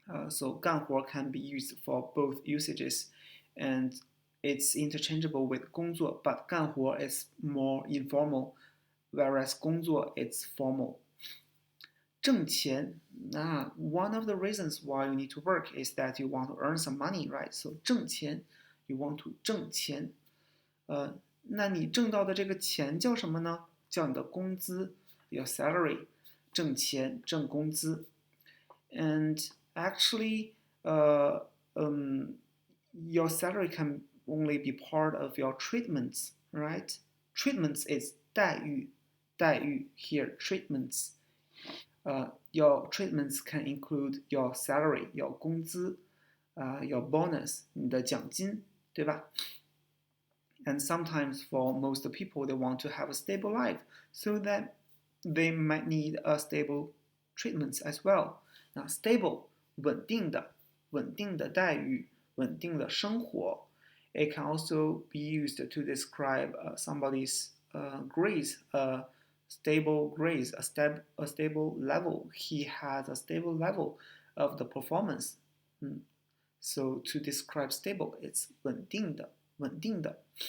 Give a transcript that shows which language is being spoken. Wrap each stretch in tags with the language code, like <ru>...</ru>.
<en>So 干活 can be used for both usages, and it's interchangeable with 工作, but 干活 is more informal, whereas 工作 it's formal. 挣钱, one of the reasons why you need to work is that you want to earn some money, right? So 挣钱, you want to 挣钱。</en> <zh>那你挣到的这个钱叫什么呢？叫你的工资</zh> <en>your salary.</en> <zh>挣钱，挣工资。</zh> <en>And actually, your salary can only be part of your treatments, right? Treatments is 待遇，待遇 here, treatments. Your treatments can include your salary, your 工资your bonus,</en> <zh>你的奖金，对吧？</zh> <en>And sometimes for most people, they want to have a stable life, so that they might need a stable treatments as well. Now, stable</en> <zh>稳定的，稳定的待遇，稳定的生活。</zh> <en>It can also be used to describe somebody's grades, stable grades, a stable level. He has a stable level of the performance. So to describe stable, it's 稳定的，稳定的。</en>